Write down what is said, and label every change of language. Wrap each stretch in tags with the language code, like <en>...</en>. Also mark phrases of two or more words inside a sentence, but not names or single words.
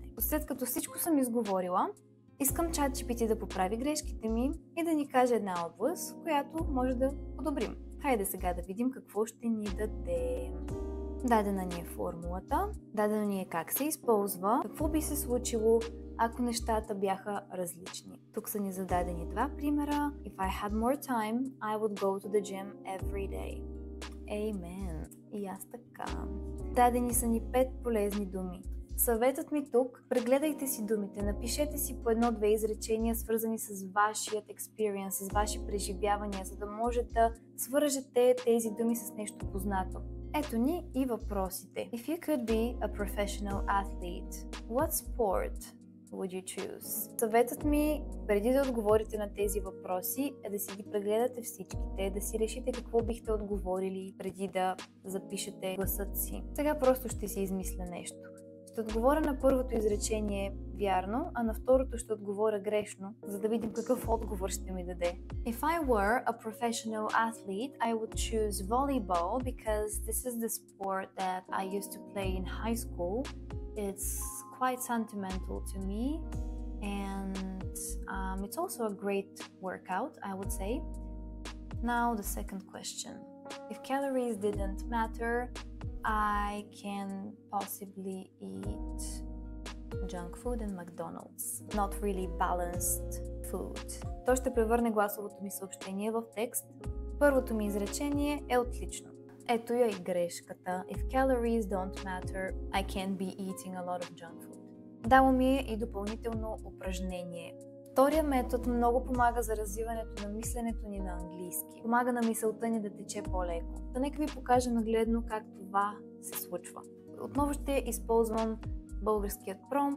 <bg>След като всичко съм изговорила, искам ChatGPT да поправи грешките ми и да ни каже една област, която може да подобрим. Хайде сега да видим какво ще ни даде. Дадена ни е формулата, дадена ни е как се използва, какво би се случило, ако нещата бяха различни. Тук са ни зададени 2 примера.</bg> <en>If I had more time, I would go to the gym every day.</en> <bg>Amen. И аз така. Дадени са ни 5 полезни думи. Съветът ми тук, прегледайте си думите, напишете си по 1-2 изречения, свързани с вашият experience, с ваши преживявания, за да може да свържете тези думи с нещо познато. Ето ни и въпросите.</bg> <en>If you could be a professional athlete, what sport would you choose?</en> <bg>Съветът ми, преди да отговорите на тези въпроси, е да си ги прегледате всичките, да си решите какво бихте отговорили преди да запишете гласът си. Сега просто ще си измисля нещо. Ще отговоря на първото изречение вярно, а на второто ще отговоря грешно, за да видим какъв отговор ще ми даде.</bg> <en>If I were a professional athlete, I would choose volleyball because this is the sport that I used to play in high school. It's quite sentimental to me and it's also a great workout, I would say. Now the second question. If calories didn't matter, I can possibly eat junk food and McDonald's. Not really balanced food.</en> <bg>То ще превърне гласовото ми съобщение в текст. Първото ми изречение е отлично. Ето я и грешката.</bg> <en>If calories don't matter, I can't be eating a lot of junk food.</en> <bg>Дало ми е и допълнително упражнение. Втория метод много помага за развиването на мисленето ни на английски. Помага на мисълта ни да тече по-леко. Да нека ви покажа нагледно как това се случва. Отново ще използвам българският промпт.</bg>